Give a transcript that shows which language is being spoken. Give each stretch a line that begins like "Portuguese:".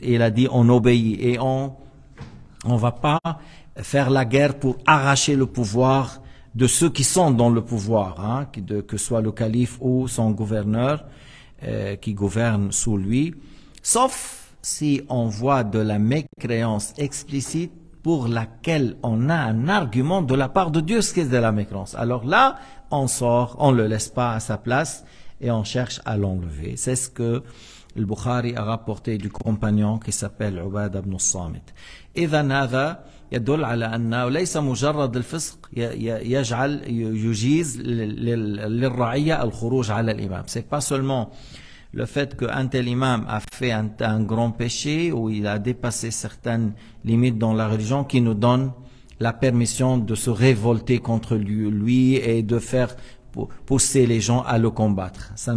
French: Et il a dit on obéit et on va pas faire la guerre pour arracher le pouvoir de ceux qui sont dans le pouvoir, hein, que soit le calife ou son gouverneur qui gouverne sous lui, sauf si on voit de la mécréance explicite pour laquelle on a un argument de la part de Dieu, ce qui est de la mécréance. Alors là, on sort, on ne le laisse pas à sa place et on cherche à l'enlever. C'est ce que le Bukhari a rapporté du compagnon qui s'appelle Ubadah ibn Samit.
Arabic: إذن هذا يدل على أنه ليس مجرد الفسق يجيز للرعية الخروج على الإمام.
French: C'est pas seulement le fait qu'un tel imam a fait un grand péché ou il a dépassé certaines limites dans la religion qui nous donne la permission de se révolter contre lui et de faire pousser les gens à le combattre.